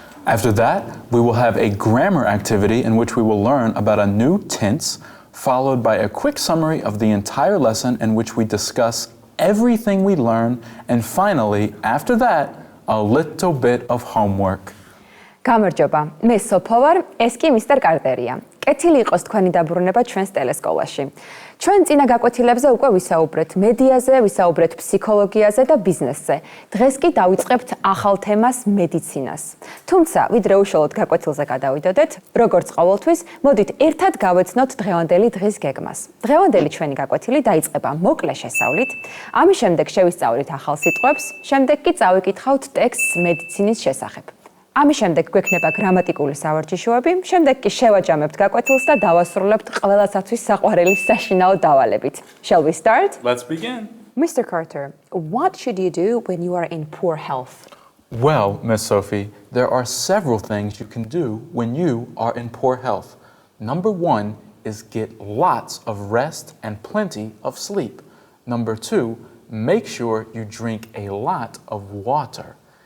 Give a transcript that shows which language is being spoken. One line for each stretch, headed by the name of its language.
English: After that, we will have a grammar activity in which we will learn about a new tense, followed by a quick summary of the entire lesson in which we discuss everything we learn, and finally, after that, a little bit of homework.
Georgian: გამარჯობა, მე სოფო ვარ, ეს კი მისტერ კარტერია. კეთილი იყოს თქვენი დაბრუნება ჩვენს ტელესკოლაში. ჩვენ წინა გაკვეთილებზე უკვე ვისაუბრეთ მედიაზე, ვისაუბრეთ ფსიქოლოგიაზე და ბიზნესზე. დღეს კი დავიწყებთ ახალ თემას მედიცინას. თუმცა, ვიდრე უშუალოდ გაკვეთილზე გადავიდოდეთ, როგორც ყოველთვის, მოდით ერთად გავეცნოთ დღევანდელი დღის გეგმას. დღევანდელი ჩვენი გაკვეთილი დაიწყება მოკლე შესწავლით, ამის შემდეგ შევისწავლით ახალ სიტყვებს, შემდეგ კი წავიკითხავთ ტექსტს მედიცინის შესახებ. ამის შემდეგ გვექნება გრამატიკული სავარჯიშოები, შემდეგ კი შევაჯამებთ გაკვეთილს და დავასრულებთ ყველასათვის საყვარელი საშინაო დავალებით.
English: Shall we start? Let's begin. Mr. Carter, what should you do when you are in poor health? Well, Miss Sophie, there are several things you can do when you are in poor health. Number one is get lots of rest and plenty of sleep. Number two, make sure you drink a lot of water.